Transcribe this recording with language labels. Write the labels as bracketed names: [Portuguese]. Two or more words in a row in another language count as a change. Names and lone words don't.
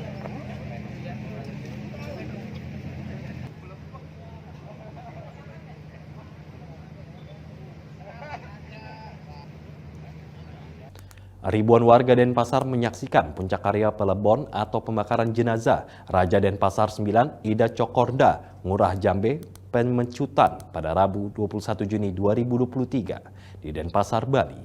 [Indonesian] Ribuan warga Denpasar menyaksikan puncak karya pelebon atau pembakaran jenazah Raja Denpasar 9 Ida Cokorda, Ngurah Jambe, Pemecutan pada Rabu 21 Juni 2023 di Denpasar, Bali.